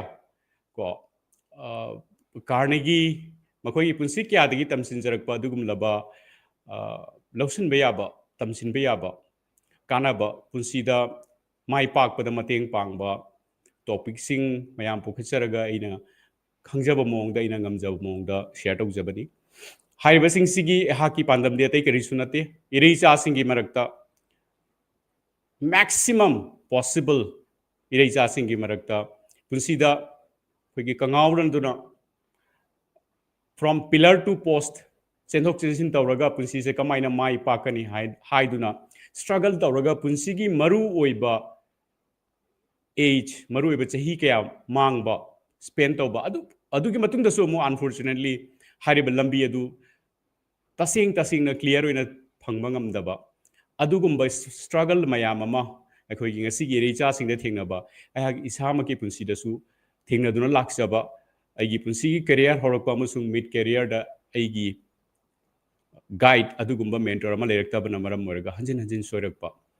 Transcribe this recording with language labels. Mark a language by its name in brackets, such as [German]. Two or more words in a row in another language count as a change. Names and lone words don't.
[Manipuri] ꯀꯣ ꯀꯥꯔꯅꯦꯒꯤ, ꯃꯈꯣꯏꯒꯤ ꯄꯨꯟꯁꯤ ꯀꯌꯥꯗꯒꯤ ꯇꯝꯁꯤꯟꯖꯔꯛꯄ ꯑꯗꯨꯒꯨꯝꯂꯕ ꯂꯧꯁꯤꯟꯕ ꯌꯥꯕ, ꯇꯝꯁꯤꯟꯕ ꯌꯥꯕ, ꯀꯥꯟꯅꯕ, ꯄꯨꯟꯁꯤꯗ ꯃꯥꯏ ꯄꯥꯛꯄꯗ ꯃꯇꯦꯡ ꯄꯥꯡꯕ ꯇꯣꯄꯤꯛꯁꯤꯡ ꯃꯌꯥꯝ ꯄꯨꯈꯠꯆꯔꯒ ꯑꯩꯅ ꯈꯪꯖꯕ ꯃꯑꯣꯡꯗ ꯑꯩꯅ ꯉꯝꯖꯕ ꯃꯑꯣꯡꯗ ꯁꯦꯌꯔ ꯇꯧꯖꯕꯅꯤ꯫ ꯍꯥꯏꯔꯤꯕꯁꯤꯡꯁꯤꯒꯤ ꯑꯩꯍꯥꯛꯀꯤ ꯄꯥꯟꯗꯝꯗꯤ ꯑꯇꯩ ꯀꯔꯤꯁꯨ ꯅꯠꯇꯦ, ꯏꯔꯩꯆꯥꯁꯤꯡꯒꯤ ꯃꯔꯛꯇ [English] maximum possible [Manipuri] ꯏꯔꯩꯆꯥꯁꯤꯡꯒꯤ ꯃꯔꯛꯇ ꯄꯨꯟꯁꯤꯗ ꯑꯩꯈꯣꯏꯒꯤ ꯀꯪꯉꯥꯎꯔꯟꯗꯨꯅ [English] from pillar to post [Manipuri] ꯆꯦꯟꯊꯣꯛ ꯆꯦꯟꯁꯤꯟ ꯇꯧꯔꯒ ꯄꯨꯟꯁꯤꯁꯦ ꯀꯃꯥꯏꯅ ꯃꯥꯏ ꯄꯥꯛꯀꯅꯤ ꯍꯥꯏꯗꯨꯅ ꯁꯇ꯭ꯔꯒꯜ ꯇꯧꯔꯒ ꯄꯨꯟꯁꯤꯒꯤ ꯃꯔꯨ ꯑꯣꯏꯕ age, ꯃꯔꯨ ꯑꯣꯏꯕ ꯆꯍꯤ ꯀꯌꯥ ꯃꯥꯡꯕ, ꯁ꯭ꯄꯦꯟ ꯇꯧꯕ, ꯑꯗꯨꯒꯤ ꯃꯇꯨꯡꯗꯁꯨ ꯑꯃꯨꯛ ꯑꯟꯐꯣꯔꯆꯨꯅꯦꯠꯂꯤ ꯍꯥꯏꯔꯤꯕ ꯂꯝꯕꯤ ꯑꯗꯨ ꯇꯁꯦꯡꯅ ꯀ꯭ꯂꯤꯌꯔ ꯑꯣꯏꯅ ꯐꯪꯕ ꯉꯝꯗꯕ ꯑꯗꯨꯒꯨꯝꯕ ꯁꯇ꯭ꯔꯒꯜ ꯃꯌꯥꯝ ꯑꯃ ꯑꯩꯈꯣꯏꯒꯤ ꯉꯁꯤꯒꯤ ꯏꯔꯩꯆꯥꯁꯤꯡꯗ ꯊꯦꯡꯅꯕ ꯑꯩꯍꯥꯛ ꯏꯁꯥꯃꯛꯀꯤ ꯄꯨꯟꯁꯤꯗꯁꯨ ꯊꯦꯡꯅꯗꯨꯅ ꯂꯥꯛꯆꯕ, ꯑꯩꯒꯤ ꯄꯨꯟꯁꯤꯒꯤ ꯀꯦꯔꯤꯌꯔ ꯍꯧꯔꯛꯄ ꯑꯃꯁꯨꯡ ꯃꯤꯗ ꯀꯦꯔꯤꯌꯔꯗ ꯑꯩꯒꯤ ꯒꯥꯏꯗ ꯑꯗꯨꯒꯨꯝꯕ ꯃꯦꯟꯇꯣꯔ ꯑꯃ ꯂꯩꯔꯛꯇꯕꯅ ꯃꯔꯝ ꯑꯣꯏꯔꯒ ꯍꯟꯖꯤꯟ ꯍꯟꯖꯤꯟ ꯁꯣꯏꯔꯛꯄ,